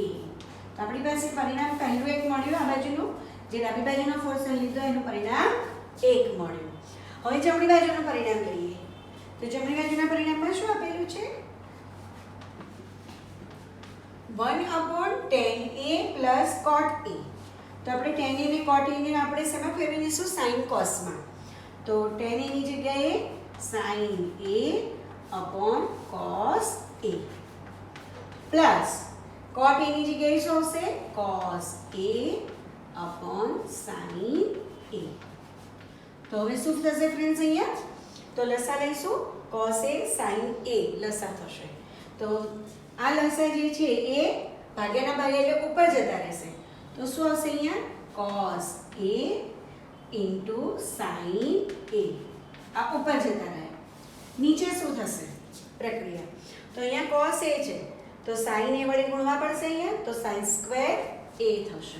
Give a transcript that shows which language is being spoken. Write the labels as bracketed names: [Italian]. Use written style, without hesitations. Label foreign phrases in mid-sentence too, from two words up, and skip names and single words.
[Gujarati] તો આપણી પાસે પરિણામ પહેલું એક મળ્યું આ બાજુનું, જે ડાબી બાજુનો ફોર્સન લીધો એનું પરિણામ 1 મળ્યું. હવે જમણી બાજુનું પરિણામ લઈએ તો જમણી બાજુના પરિણામમાં શું આપેલું છે [English] 1/tan a plus cot a. [Gujarati] તો આપણે tan a ને cot a ને આપણે શેમાં ફેરવી દઈશું sin cos માં. તો tan a ની જગ્યાએ [English] sin a upon cos a [Gujarati] પ્લસ cot a ની જગ્યાએ શું આવશે [English] cos a upon sin a. [Gujarati] તો હવે શું થશે ફ્રેન્ડ્સ અહીંયા તો લસા લઈશું cos a sin a લસા થશે. તો આ લસા જે છે એ ભાગ્યાના ભાગે એટલે ઉપર જતા રહેશે તો શું આવશે અહીંયા [English] cos a into sin a [Gujarati] આ ઉપર જતા રહે. નીચે શું થશે પ્રક્રિયા તો અહીંયા cos a છે તો sin a વડે ગુણવા પડશે અહીંયા તો [English] sin square a [Gujarati] થશે.